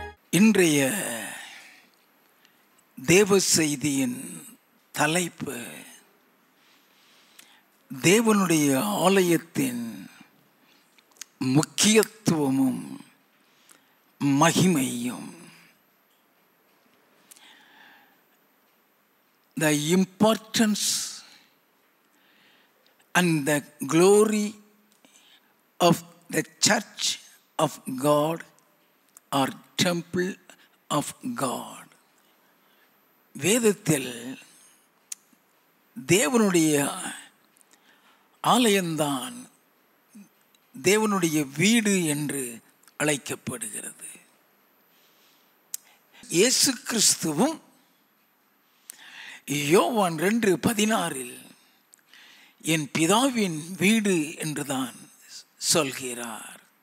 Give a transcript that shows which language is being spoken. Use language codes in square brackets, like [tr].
[ta] இன்றைய தேவ செய்தியின் தலைப்பு தேவனுடைய ஆலயத்தின் முக்கியத்துவமும் மகிமையும். [en] The importance and the glory of the church of God or temple of God. [ta] வேதத்தில் தேவனுடைய ஆலயம்தான் தேவனுடைய வீடு என்று அழைக்கப்படுகிறது. இயேசு கிறிஸ்துவும் யோவான் 2:16 என் பிதாவின் வீடு என்றுதான் சொல்கிறார்.